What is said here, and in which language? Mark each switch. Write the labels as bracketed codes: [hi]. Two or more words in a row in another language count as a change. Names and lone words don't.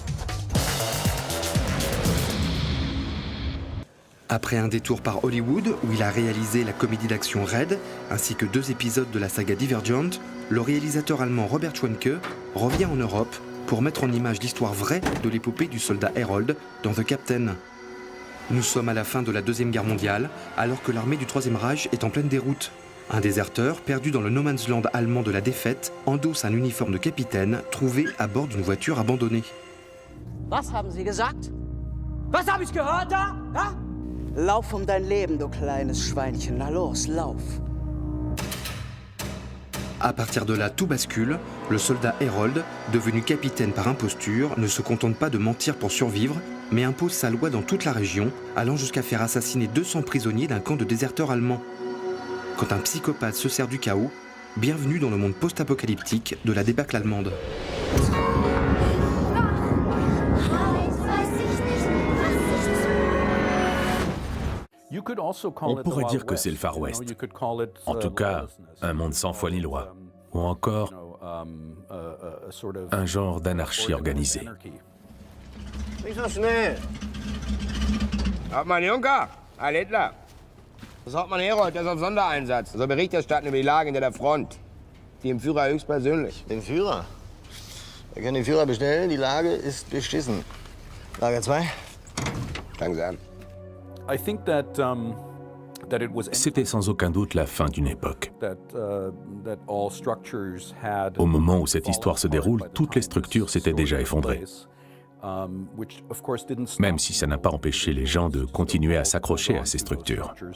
[fr] Après un détour par Hollywood, où il a réalisé la comédie d'action Red, ainsi que 2 épisodes de la saga Divergent, le réalisateur allemand Robert Schwenke revient en Europe pour mettre en image l'histoire vraie de l'épopée du soldat Herold dans The Captain. Nous sommes à la fin de la Deuxième Guerre mondiale, alors que l'armée du Troisième Reich est en pleine déroute. Un déserteur, perdu dans le [en] no man's land [fr] allemand de la défaite, endosse un uniforme de capitaine trouvé à bord d'une voiture abandonnée. [de] Was haben Sie gesagt? Was habe ich gehört da? Ja? Lauf um dein Leben, du kleines Schweinchen. Na los, lauf. [fr] À partir de là, tout bascule. Le soldat Herold, devenu capitaine par imposture, ne se contente pas de mentir pour survivre, mais impose sa loi dans toute la région, allant jusqu'à faire assassiner 200 prisonniers d'un camp de déserteurs allemands. Quand un psychopathe se sert du chaos, bienvenue dans le monde post-apocalyptique de la débâcle allemande. On pourrait dire que c'est le Far West. En tout cas, un monde sans foi ni loi. Ou encore, un genre d'anarchie organisée. [de] Nicht so schnell. Hauptmann Juncker, Herr Littler. Das Hauptmann Herold, der ist auf Sondereinsatz. Soll Bericht erstatten über die Lage hinter der Front. Dem Führer höchstpersönlich. Den Führer? Wir können den Führer bestellen, die Lage ist beschissen. Lager 2? Fangen Sie an. [fr] C'était sans aucun doute la fin d'une époque. Au moment où cette histoire se déroule, toutes les structures s'étaient déjà effondrées. Même si ça n'a pas empêché les gens de continuer à s'accrocher à ces structures.